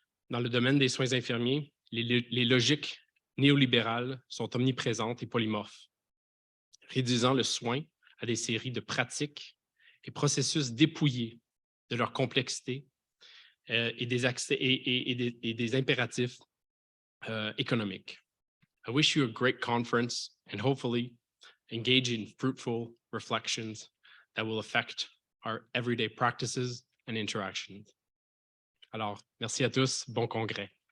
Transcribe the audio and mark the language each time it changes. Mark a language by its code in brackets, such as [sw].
[fr] Dans le domaine des soins infirmiers, les logiques néolibérales sont omniprésentes et polymorphes, réduisant le soin à des séries de pratiques et processus dépouillés de leur complexité et des impératifs économiques. [en] I wish you a great conference and hopefully engage in fruitful reflections that will affect our everyday practices and interactions. [fr] Alors, merci à tous, bon congrès.